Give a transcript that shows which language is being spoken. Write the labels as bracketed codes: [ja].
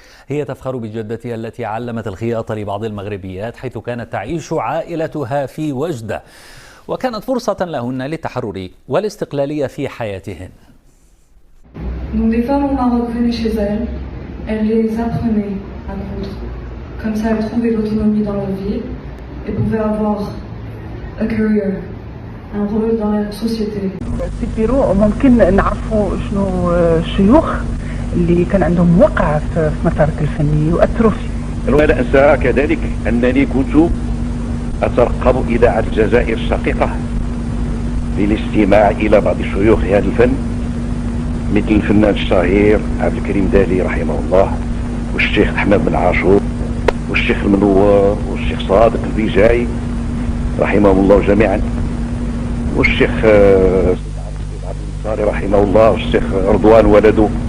[ar] هي تفخر بجدتها التي علمت الخياطة لبعض المغربيات، حيث كانت تعيش عائلتها في وجدة، وكانت فرصة لهن للتحرر والاستقلالية في حياتهن. [fr] Donc des femmes au Maroc venaient chez elles, elles les apprenaient à coudre. Comme ça, elles trouvaient l'autonomie dans leur vie et pouvaient avoir [en] a career, [fr] un rôle dans la société. [ar] سي بيرو ممكن نعرفوا شنو الشيوخ اللي كان عندهم وقع في مسارك الفني وأثروا فيه. ولا أنسى كذلك أنني كنت أترقب إذاعة الجزائر الشقيقة للاستماع إلى بعض شيوخ هذا الفن، مثل الفنان الشهير عبد الكريم دالي رحمه الله، والشيخ أحمد بن عاشور، والشيخ المنور، والشيخ صادق البيجاي رحمهم الله جميعا، والشيخ عبد النصاري رحمه الله، والشيخ رضوان ولده.